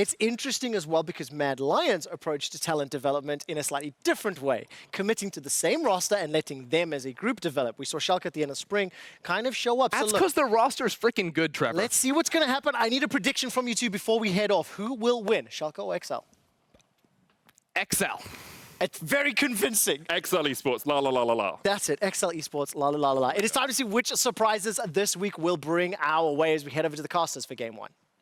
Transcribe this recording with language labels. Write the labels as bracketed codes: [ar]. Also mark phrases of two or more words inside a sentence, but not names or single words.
[en] It's interesting as well because Mad Lions approach to talent development in a slightly different way, committing to the same roster and letting them as a group develop. We saw Schalke at the end of spring kind of show up. That's because their roster is freaking good, Trevor. Let's see what's going to happen. I need a prediction from you two before we head off. Who will win, Schalke or XL? XL. It's very convincing. XL Esports, la la la la la. That's it, XL Esports, la la la la la. It is time to see which surprises this week will bring our way as we head over to the casters for Game 1.